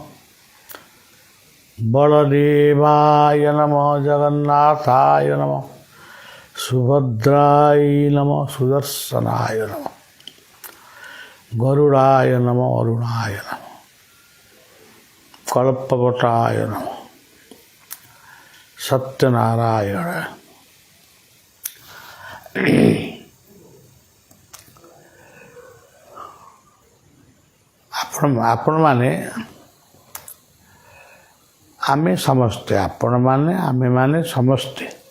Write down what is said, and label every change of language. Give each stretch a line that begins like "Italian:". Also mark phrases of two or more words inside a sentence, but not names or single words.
Sanskrit: बलदेवाय नमः, जगन्नाथाय नमः, सुभद्राय नमः, सुदर्शनाय नमः, गरुडाय नमः, अरुणाय नमः, कल्पवटाय नमः, सत्यनारायण।
Odia: ଆପଣ ମାନେ ଆମେ ସମସ୍ତେ, ଆପଣ ମାନେ ଆମେ ମାନେ ସମସ୍ତେ